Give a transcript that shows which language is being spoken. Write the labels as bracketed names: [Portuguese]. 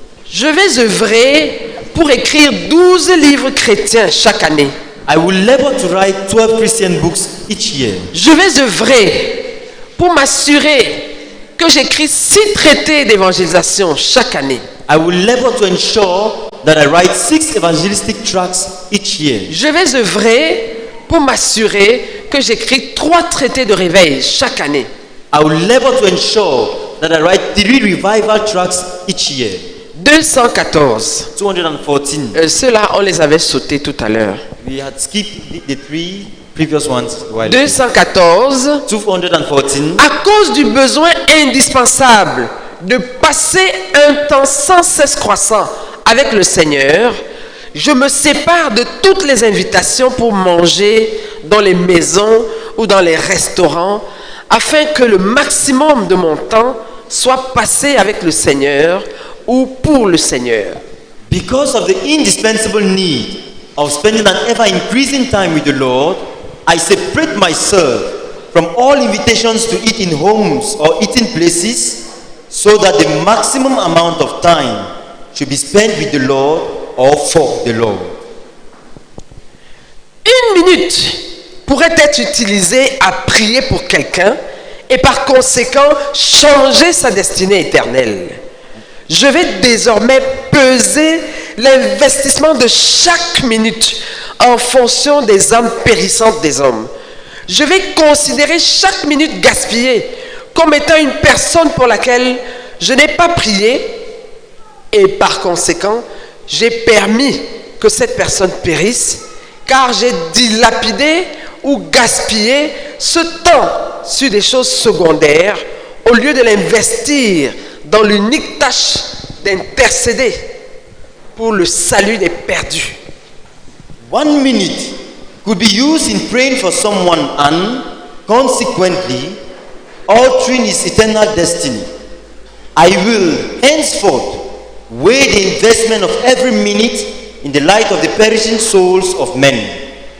[French] Je vais œuvrer pour écrire 12 livres chrétiens chaque année. [English] I will labor to write 12 Christian books each year. [French] Je vais œuvrer pour m'assurer que j'écris 6 traités d'évangélisation chaque année. [English] I will labor to ensure that I write 6 evangelistic tracts each year. [French] Je vais œuvrer pour m'assurer que j'écris 3 traités de réveil chaque année. [English] I will labor to ensure that I write 3 revival tracts each year. [French] 214. [English] 214. [French] Ceux-là, on les avait sautés tout à l'heure. [English] We had skipped the 3 previous ones. a while ago. [French] 214. [English] 214. [French] À cause du besoin indispensable de passer un temps sans cesse croissant avec le Seigneur, je me sépare de toutes les invitations pour manger dans les maisons ou dans les restaurants afin que le maximum de mon temps soit passé avec le Seigneur ou pour le Seigneur. [English] Because of the indispensable need of spending an ever-increasing time with the Lord, I separate myself from all invitations to eat in homes or eating places so that the maximum amount of time should be spent with the Lord or for the Lord. [French] 1 minute pourrait être utilisée à prier pour quelqu'un et par conséquent changer sa destinée éternelle. Je vais désormais peser l'investissement de chaque minute en fonction des âmes périssantes des hommes. Je vais considérer chaque minute gaspillée comme étant une personne pour laquelle je n'ai pas prié et par conséquent, j'ai permis que cette personne périsse car j'ai dilapidé ou gaspillé ce temps sur des choses secondaires au lieu de l'investir dans l'unique tâche d'intercéder pour le salut des perdus. [English] 1 minute could be used in praying for someone and, consequently, altering his eternal destiny. I will henceforth weigh the investment of every minute in the light of the perishing souls of men.